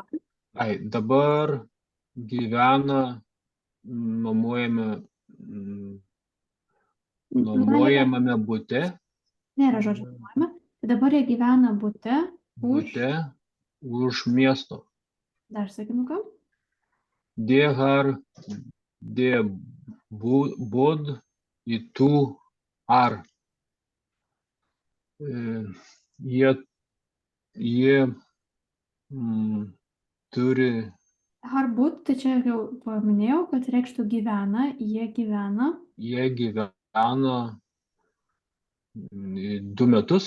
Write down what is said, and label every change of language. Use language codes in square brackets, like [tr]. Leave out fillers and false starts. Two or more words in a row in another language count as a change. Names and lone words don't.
[lt] dabar gyvena nuomojamame bute. Nėra žodžio nuomojame. Tai dabar jie gyvena bute Už miesto. Dar sakinuką. [no] De har bodd i 2 år. [lt] Jie turi Harbūt, tai čia jau paminėjau, kad reikštų gyvena, jie gyvena. Jie gyvena 2 metus.